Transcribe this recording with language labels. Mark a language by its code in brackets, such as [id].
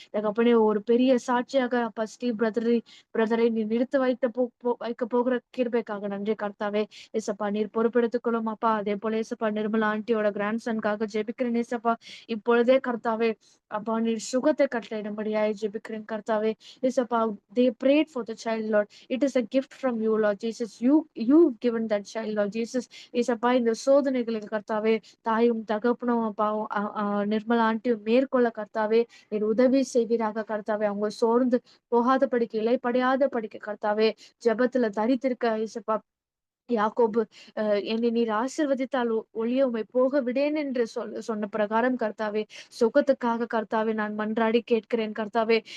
[ta] தகப்பனே ஒரு பெரிய சாட்சியாக அப்பா ஸ்டீவ் பிரதரை நீ நிறுத்த வைக்க போகிற கிருபைக்காக நன்றி கர்த்தாவே. ஏசப்பா நீர் பொறுப்பெடுத்துக்கொள்ளும் அப்பா. அதே போல ஏசப்பா நிர்மலா ஆண்டியோட கிராண்ட் சன்காக ஜெபிக்கிறேன் ஏசப்பா. இப்பொழுதே கர்த்தாவே அப்பா நீர் சுகத்தை கட்டளையிடும்படியாய் ஜெபிக்கிறேன் கர்த்தாவே. [en] ஏசப்பா they prayed for the child Lord. It is a gift from you Lord Jesus. You've given that child Lord Jesus. [ta] ஏசப்பா இந்த சோதனைகளுக்கு கர்த்தாவே தாயும் தகப்பனும் அப்பா நிர்மலா ஆண்டியும் மேற்கொள்ள கர்த்தாவே நீர் உதவி செய்வீராக கர்த்தாவே. அவங்க சோர்ந்து போகாத படிக்க இலைப்படையாத படிக்க கர்த்தாவே ஜெபத்துல தரித்திருக்க ஏசப்பா யாக்கோபு என்னை நீர் ஆசீர்வதித்தால் ஒழிய உம்மை போக விடேன் என்று சொன்ன பிரகாரம் கர்த்தாவே, சுகத்துக்காக கர்த்தாவே நான் மன்றாடி கேட்கிறேன் கர்த்தாவே.